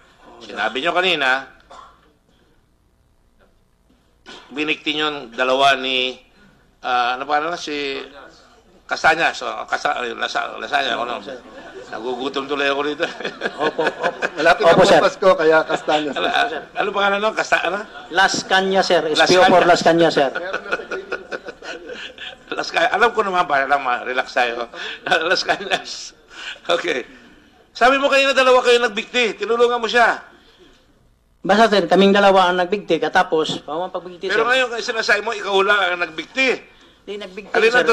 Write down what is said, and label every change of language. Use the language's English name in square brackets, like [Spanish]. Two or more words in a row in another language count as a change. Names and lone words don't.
[Filipino] Sinabi nyo kanina, binikti nyo yung dalawa ni, ano pa na si Castañas, Lasanya, ano? Nagugutom tuloy ako dito. Opo, opo. Malapit Opo, na sir. po Pasko, kaya Castaños. Ano pangalan nun? Ano? Las Cañas, sir. Las SPO for Cañas. Las Cañas, sir. Las Cañas. Alam ko naman, para lang ma-relax tayo. Las Cañas. Okay. Sabi mo kanina dalawa kayo nagbigti. Tinulungan mo siya. Basta, sir, kaming dalawa ang nagbigti, katapos, pamang pagbigti, sir. Pero ngayon, kasi sinasabi mo, ikaw lang ang nagbigti. Di nagbigti, Alin ang